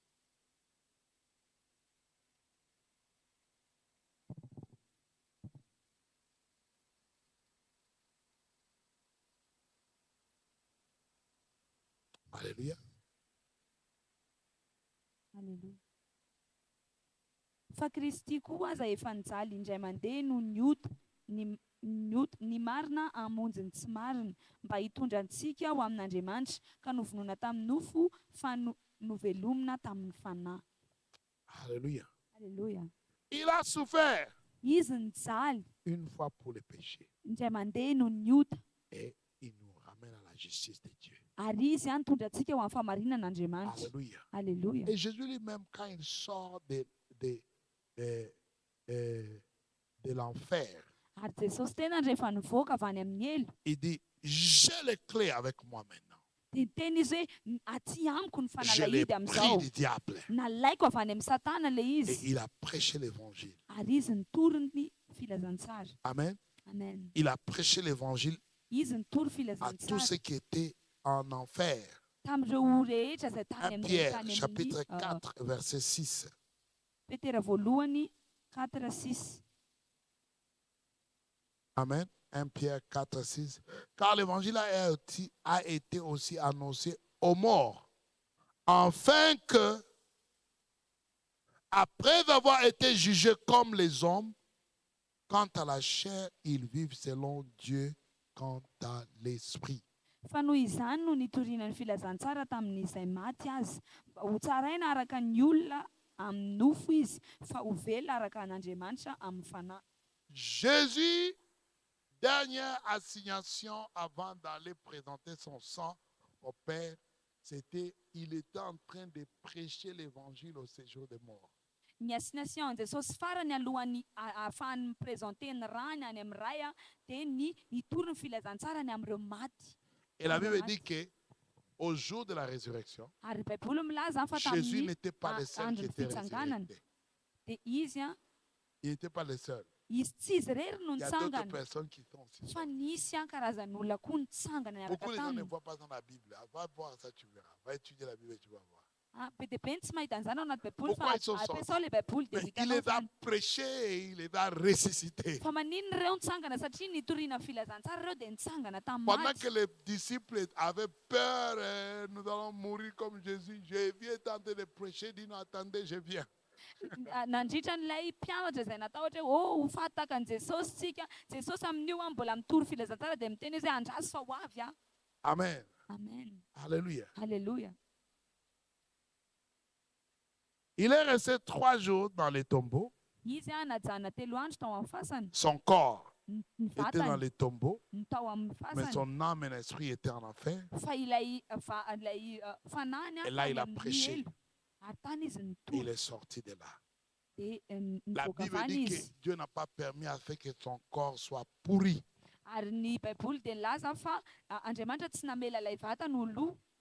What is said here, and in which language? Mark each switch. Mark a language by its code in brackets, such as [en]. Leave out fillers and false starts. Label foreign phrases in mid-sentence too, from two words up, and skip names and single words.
[fr] Alléluia. Alléluia. [mg] Fa Kristy koa aza efa nijaly indray mandeha no ny marina hamonjy ny tsy marina mba hitondra antsika ho amin'Andriamanitra ka novonoina tamin'ny nofo fa novelomina tamin'ny fanahy. [fr] Alléluia. Alléluia. Il a souffert [mg] Izy nijaly [fr] une fois pour les péchés [mg] indray mandeha no niota. [fr] et il nous ramène à la justice de Dieu. [mg] Ary izy nitondra antsika ho amin'ny fahamarinan'Andriamanitra. [fr] Alléluia. Alléluia. Et Jésus lui-même, quand il sort de l'enfer, [mg] Ary Jesosy tena rehefa nivoaka avy any amin'ny elo, [fr] il dit, j'ai les clés avec moi maintenant. [mg] dia teny izy hoe aty amiko ny [fr] Je l'ai [mg] fanalahidy [fr] pris [mg] amin'izao. [fr] du diable. [mg] Nalaiko avy any amin'ny Satana le [fr] Et [mg] izy. [fr] il a prêché l'évangile. [mg] Ary izy nitory ny filazantsara. [fr] Amen. Amen. Il a prêché l'évangile [mg] Izy nitory [fr] à tous ceux [mg] filazantsara [fr] qui étaient en enfer. [mg] tamin'ireo rehetra izay [fr] 1 Pierre chapitre 4, verset 6. [mg] Petera voalohany 4:6. [fr] Amen. 1 Pierre 4, 6. Car l'évangile a été aussi annoncé aux morts, afin que, après avoir été jugés comme les hommes, quant à la chair, ils vivent selon Dieu, quant à l'esprit. [mg] Fa noho izany no nitoriana ny filazantsara tamin'izay maty azy, mba ho tsaraina araka ny olona amin'ny nofo izy, fa ho velona araka an'Andriamanitra amin'ny fanahy. [fr] Jésus, dernière assignation avant d'aller présenter son sang au Père, c'était il était en train de prêcher l'évangile au séjour des morts. [mg] Ny assignation Jesosy farany alohany ahafahany miprezante ny rany any amin'ny ray a, dia nitory ny filazantsarany amin'ireo maty. [fr] Et la Bible dit que au jour de la résurrection, [mg] Ary Baiboly milaza fa [fr] Jésus [mg] tamin'ny [fr] n'était pas le seul qui [mg] andron'ny [fr] était [mg] fitsanganana [fr] résurrecté. [mg] dia izy a, [fr] Il n'était pas le seul. [mg] izy tsy izy rery no [fr] Il y a d'autres [mg] nitsangana, [fr] personnes qui sont aussi [mg] fa [fr] sorties. [mg] nisy a karazan'olona koa nitsangana niaraka [fr] Beaucoup de gens ne [mg] taminy. [fr] voient pas dans la Bible. Va voir ça, tu verras. Va étudier la Bible et tu vas voir. [mg] Be dia be ny tsy mahita an'izany ao anaty Baiboly, [fr] Pourquoi [mg] fa [fr] ils sont [mg] ampiasao ilay Baiboly dia [fr] Mais il [mg] hitanao [fr] les a [mg] zany. [fr] prêchés et il les a ressuscités. [mg] Fa maninona ireo nitsangana satria nitoriana ny filazantsara ireo dia nitsangana tamin'ny [fr] Pendant [mg] maty. [fr] que les disciples avaient peur, nous allons mourir comme Jésus, Jésus est en train de prêcher, il dit non, attendez, je viens. [mg] Nandritra n'ilay mpianatra izay natao ohatra hoe ho fataka an' Jesosy tsika, Jesosy amin'io a mbola mitory filazantsara dia miteny izy hoe andraso fa ho avy a. [fr] Amen. Amen. Alléluia. Alléluia. Il est resté 3 jours dans les tombeaux. [mg] Izy a najana 3 andro tao amin'ny fasana. [fr] Son corps [mg] Ny [fr] était dans [mg] vatany [fr] les tombeaux, [mg] ny tao amin'ny [fr] mais [mg] fasana. [fr] son âme et l'esprit étaient en enfer. [mg] Fa ilay fanany [fr] Et là, il a [mg] tany amin'ny [fr] prêché. [mg] elo. Ary tany izy [fr] Il [mg] nitory. [fr] est sorti de là. [mg] Dia [fr] La [mg] nivoaka [fr] Bible [mg] avany [fr] dit que [mg] izy. [fr] Dieu n'a pas permis à ce que son corps soit pourri. [mg] Ary ny Baiboly dia nilaza fa Andriamanitra tsy namela ilay vatany ho lo.